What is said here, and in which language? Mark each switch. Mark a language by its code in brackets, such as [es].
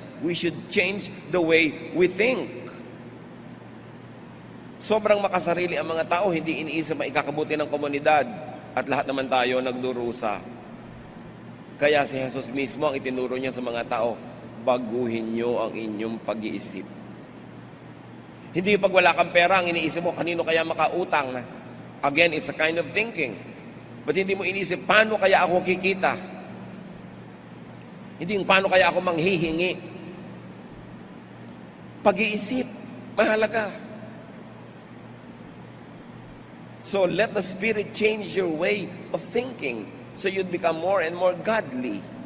[en] We should change the way we think. [tl] Sobrang makasarili ang mga tao, hindi iniisip ang ikakabuti ng komunidad at lahat naman tayo nagdurusa. Kaya si Jesus mismo ang itinuro niya sa mga tao, baguhin niyo ang inyong pag-iisip. Hindi pag wala kang pera, ang iniisip mo, kanino kaya makautang? [en] Again, it's a kind of thinking. But [tl] hindi mo iniisip, paano kaya ako kikita? Hindi yung paano kaya ako manghihingi. Pag-iisip, mahalaga. [en] So let the Spirit change your way of thinking so you'd become more and more godly.